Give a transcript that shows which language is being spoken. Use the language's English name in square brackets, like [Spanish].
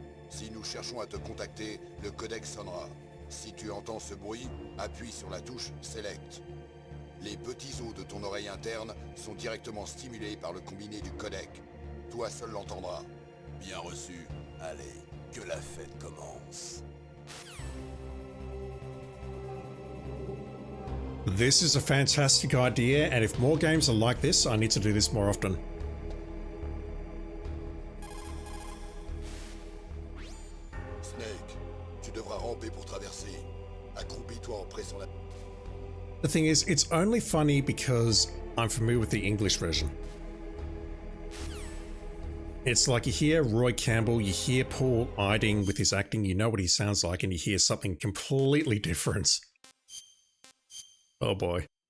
[French] Si nous cherchons à te contacter, le codec sonnera. Si tu entends ce bruit, appuie sur la touche Select. Les petits os de ton oreille interne sont directement stimulés par le combiné du codec. Toi seul l'entendras. Bien reçu. Allez, que la fête commence. [English] This is a fantastic idea, and if more games are like this, I need to do this more often. [French] Snake, tu devras ramper pour traverser. Accroupis-toi en pressant la... [English] The thing is, it's only funny because I'm familiar with the English version. It's like you hear Roy Campbell, you hear Paul Iding with his acting, you know what he sounds like, and you hear something completely different. Oh boy.